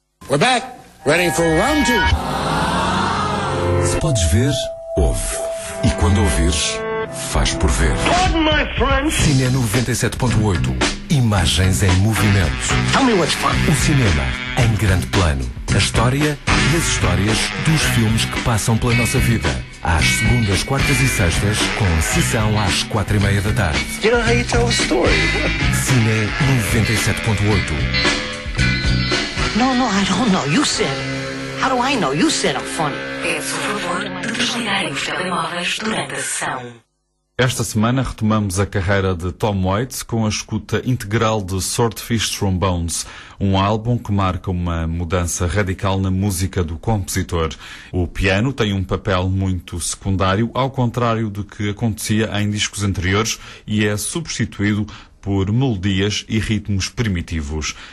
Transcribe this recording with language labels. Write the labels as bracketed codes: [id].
[en] We're back, ready for round two. [pt] Se podes ver, ouve. E quando ouvires, faz por ver. [en] Pardon, my friend. [pt] Cinema 97.8. Imagens em movimento. [en] Tell me what's fun. [pt] O cinema em grande plano. A história e as histórias dos filmes que passam pela nossa vida. Às segundas, quartas e sextas, com sessão às 4:30 da tarde. [en] You know how you tell a story? [pt] Cinema 97.8. [en] No, no, I don't know. You said. How do I know? You said I'm funny. [pt] Por favor, desligarem os telemóveis durante a sessão. Esta semana retomamos a carreira de Tom Waits com a escuta integral de Swordfish Trombones, um álbum que marca uma mudança radical na música do compositor. O piano tem um papel muito secundário, ao contrário do que acontecia em discos anteriores, e é substituído por melodias e ritmos primitivos.